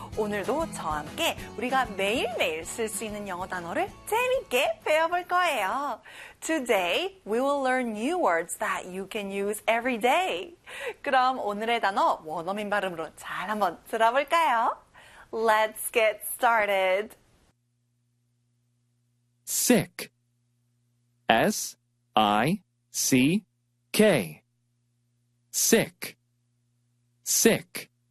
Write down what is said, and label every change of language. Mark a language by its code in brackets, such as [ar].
[ko] 오늘도 저와 함께 우리가 매일매일 쓸 수 있는 영어 단어를 재밌게 배워볼 거예요. [en] Today, we will learn new words that you can use every day. [ko] 그럼 오늘의 단어 원어민 발음으로 잘 한번 들어볼까요? [en] Let's get started. Sick. S-I-C-K. Sick. Sick.